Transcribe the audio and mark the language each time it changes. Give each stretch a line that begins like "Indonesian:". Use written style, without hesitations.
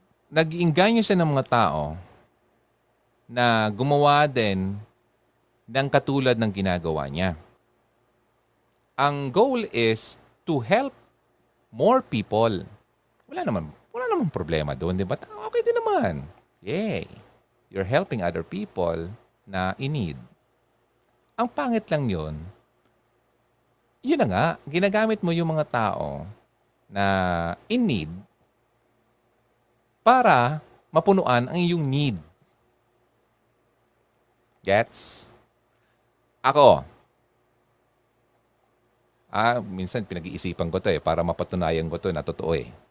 Filipino: Nag-iinganyo siya ng mga tao na gumawa din ng katulad ng ginagawa niya.
English: Ang goal is to help more people.
Filipino: Wala naman problema doon, di ba? Okay din naman. Yay.
English: You're helping other people na in need.
Filipino: Ang pangit lang yun na nga, ginagamit mo yung mga tao na
English: in need
Filipino: para mapunuan ang iyong need. Gets? Ako, minsan pinag-iisipan ko to para mapatunayan ko to na totoo eh.